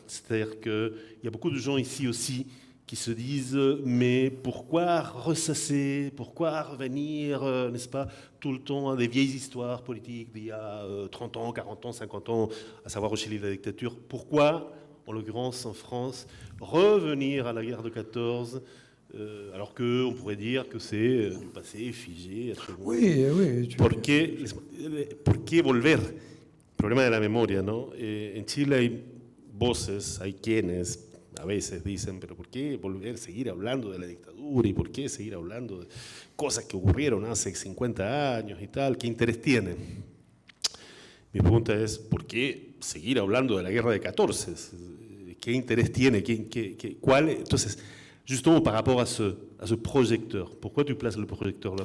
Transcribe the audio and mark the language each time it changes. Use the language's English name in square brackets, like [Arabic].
[French] C'est-à-dire qu'il y a beaucoup de gens ici aussi qui se disent « mais pourquoi ressasser, pourquoi revenir, n'est-ce pas, tout le temps à des vieilles histoires politiques d'il y a 30 ans, 40 ans, 50 ans, à savoir au Chili la dictature, pourquoi, en l'occurrence en France, revenir à la guerre de 14 alors qu'on pourrait dire que c'est du passé figé. Oui, oui. [Spanish] ¿Por qué volver? El problema de la memoria, ¿no? En Chile hay voces, hay quienes a veces dicen, pero ¿por qué volver, seguir hablando de la dictadura? ¿Y por qué seguir hablando de cosas que ocurrieron hace 50 años y tal? ¿Qué interés tiene? Mi pregunta es, ¿por qué seguir hablando de la guerra de 14? ¿Qué interés tiene? ¿Cuál? [French] Entonces, justement par rapport à ce projecteur, pourquoi tu places le projecteur là?